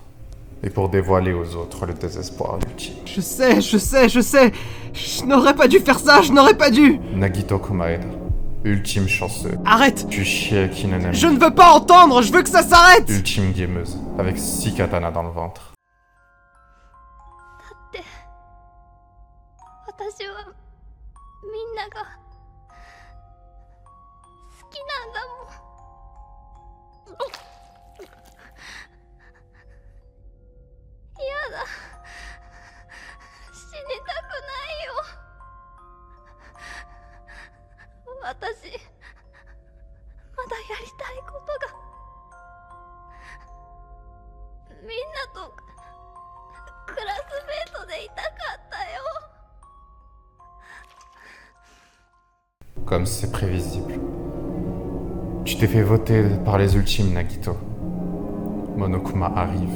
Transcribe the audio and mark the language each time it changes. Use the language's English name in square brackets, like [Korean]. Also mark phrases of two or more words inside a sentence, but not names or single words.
[French] Et pour dévoiler aux autres le désespoir ultime. Je sais. Je n'aurais pas dû faire ça, je n'aurais pas dû. Nagito Komaeda. Ultime chanceuse. Arrête. Tu Shieki no Nami. Je ne veux pas entendre, je veux que ça s'arrête. Ultime gameuse. Avec 6 katanas dans le ventre. [Japanese] 私はみんなが好きなんだもん。やだ、死にたくないよ。私まだやりたいことが、みんなとクラスメートでいたかったよ。 [French] Comme c'est prévisible. Tu t'es fait voter par les ultimes, Nagito. Monokuma arrive.